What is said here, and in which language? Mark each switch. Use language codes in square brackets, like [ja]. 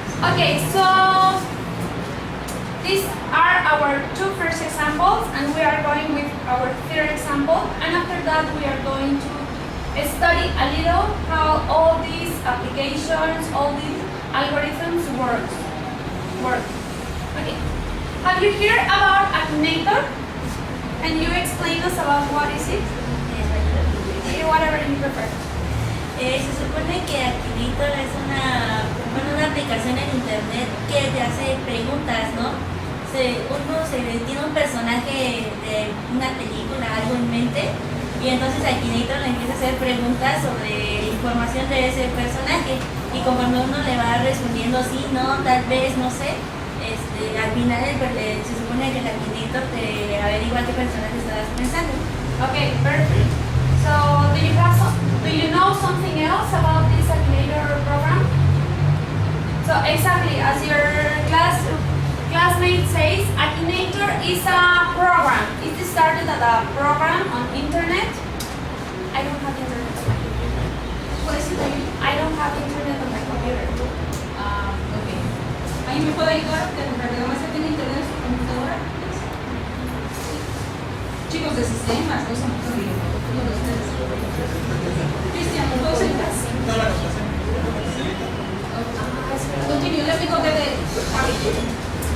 [en] Okay, so these are our two first examples, and we are going with our third example, and after that we are going to study a little how all these applications, all these algorithms work. Okay. Have you heard about Akinator? Can you explain us about what is it? Whatever you prefer. [es] Se supone que Akinator es una aplicación en internet que te hace preguntas, ¿no? Uno tiene un personaje de una película, algo en mente, y entonces Akinator le empieza a hacer preguntas sobre información de ese personaje, y conforme uno le va respondiendo sí, no, tal vez, no sé, al final se supone que el Akinator te averigua qué personaje estabas pensando. [en] Okay, perfect. So, do you know something else about this Akinator program? So, exactly as your classmate says, Akinator is a program. It started as a program on internet. I don't have internet on my computer. What is it? I don't have internet on my computer. Ok. [es] ¿Alguien me puede ayudar? Que en realidad más tiene internet en su computadora. Chicos de sistemas, no son uno de ustedes. Cristian, ¿me puedo ayudar? No la contraseña. [en] Continue, let me go get it.